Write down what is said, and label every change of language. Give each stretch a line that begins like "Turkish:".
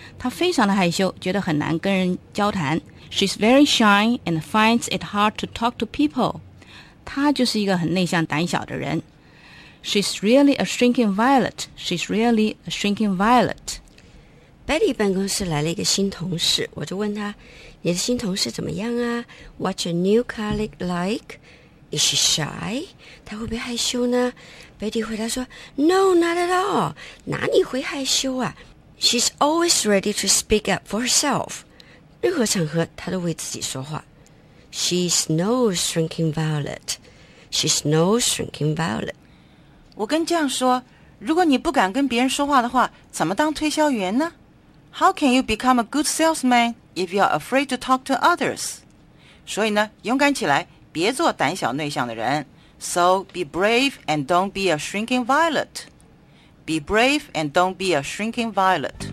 Chinese: 她非常的害羞，觉得很难跟人交谈。
English: She's very shy and finds it hard to talk to people.
Chinese: 她就是一个很内向、胆小的人。
English: She's really a shrinking violet. She's really a shrinking violet.
Chinese: Betty 办公室来了一个新同事，我就问他，你的新同事怎么样啊？
English: What's your new colleague like? Is she shy?
Chinese: 她会不会害羞呢？Betty 回答说，
English: No, not at all.
Chinese: 哪里会害羞啊？
English: She's always ready to speak up for herself.
Chinese: 任何场合她都为自己说话。
English: She's no shrinking violet. She's no shrinking violet.
Chinese: 我跟这样说，如果你不敢跟别人说话的话，怎么当推销员呢？
English: How can you become a good salesman if you are afraid to talk to others?
Chinese: 所以呢，勇敢起来，别做胆小内向的人。
English: So be brave and don't be a shrinking violet. Be brave and don't be a shrinking violet.